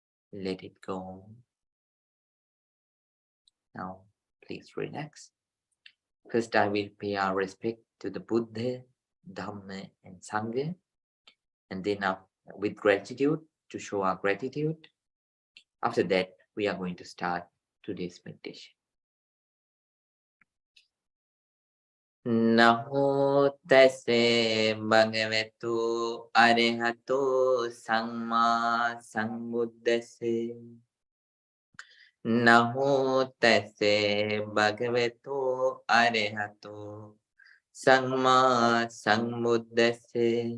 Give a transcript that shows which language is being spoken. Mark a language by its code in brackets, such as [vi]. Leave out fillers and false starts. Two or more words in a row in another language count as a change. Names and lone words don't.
[en] let it go. Now, please relax. First, I will pay our respect to the Buddha, Dhamma, and Sangha, and then with gratitude, to show our gratitude. After that, we are going to start today's meditation. [pi] Namo tase bhagavato arahato samma sambuddhase. Namo tase bhagavato arahato samma sambuddhase.